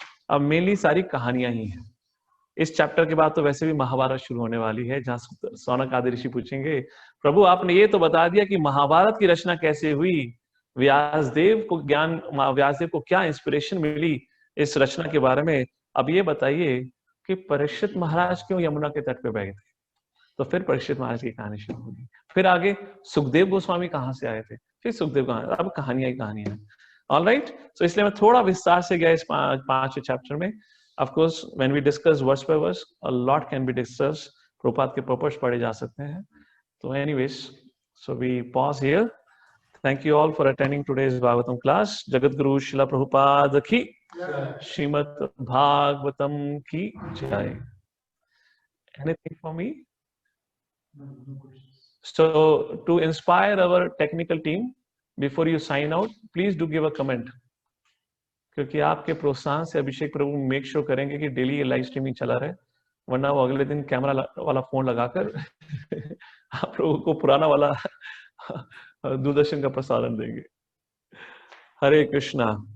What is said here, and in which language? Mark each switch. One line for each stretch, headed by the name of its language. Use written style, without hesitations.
Hindi: अब मेनली सारी कहानियां ही हैं। इस चैप्टर के बाद तो वैसे भी महाभारत शुरू होने वाली है, जहां सौनक आदि ऋषि पूछेंगे, प्रभु आपने ये तो बता दिया कि महाभारत की रचना कैसे हुई, व्यासदेव को क्या इंस्पिरेशन मिली इस रचना के बारे में, अब ये बताइए कि परीक्षित महाराज क्यों यमुना के तट पे बैठे थे। तो फिर परीक्षित महाराज की कहानी शुरू होगी। फिर आगे सुखदेव गोस्वामी कहाँ से आए थे, फिर सुखदेव कहां, अब कहानियां ही कहानियां। ऑलराइट, सो इसलिए मैं थोड़ा विस्तार से गया इस 5वें चैप्टर में।
English: Of course, when we discuss verse by verse, a lot can be discussed.
Hindi: Prabhupada के purpose पढ़े जा सकते हैं।
English: तो anyways, so we pause here. Thank you all for attending today's Bhagavatam class.
Hindi: Jagat Guru Srila Prabhupada ki, Srimad Bhagavatam ki jai.
English: Anything for me? So to inspire our technical team, before you sign out, please do give a comment.
Hindi: क्योंकि आपके प्रोत्साहन से अभिषेक प्रभु make sure करेंगे कि daily ये live streaming चला रहे, वरना वो अगले दिन कैमरा वाला फोन लगाकर आप लोगों को पुराना वाला दूरदर्शन का प्रसारण देंगे। हरे कृष्णा।